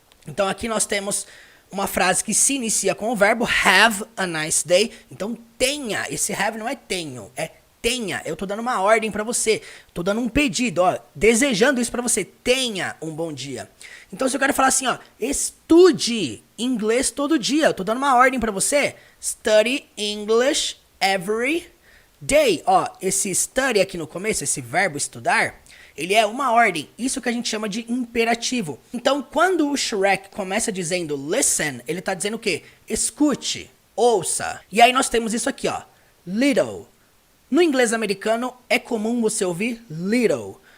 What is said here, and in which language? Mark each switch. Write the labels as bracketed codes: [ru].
[pt] Então aqui nós temos uma frase que se inicia com o verbo have a nice day. Então tenha, esse have não é tenho, é tenha. Eu tô dando uma ordem pra você, tô dando um pedido, ó, desejando isso pra você. Tenha um bom dia. Então se eu quero falar assim, ó, estude inglês todo dia, eu tô dando uma ordem pra você. [en] Study English every day. [pt] Ó, esse study aqui no começo, esse verbo estudar, ele é uma ordem, isso que a gente chama de imperativo. Então, quando o Shrek começa dizendo listen, ele tá dizendo o quê? Escute, ouça. E aí nós temos isso aqui, ó, little. No inglês americano, é comum você ouvir little.